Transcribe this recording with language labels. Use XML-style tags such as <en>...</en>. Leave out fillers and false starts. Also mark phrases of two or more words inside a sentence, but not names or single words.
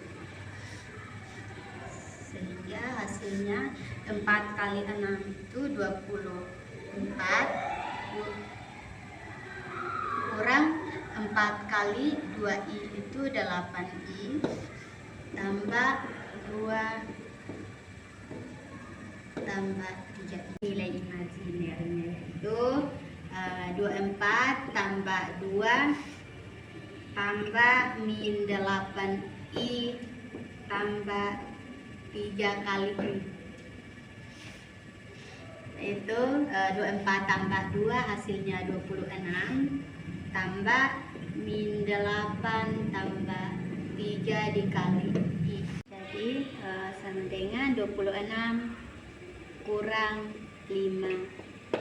<id>Sehingga hasilnya 4 kali 6 itu 24 kurang 4 kali 2I itu 8I tambah 2 tambah 3. Nilai imajinernya itu 24 tambah 2 tambah min 8I tambah 3 kali I. Itu 24 tambah 2 hasilnya 26 tambah min 8 tambah 3 dikali I. Jadi sama dengan 26 kurang 5I.</id>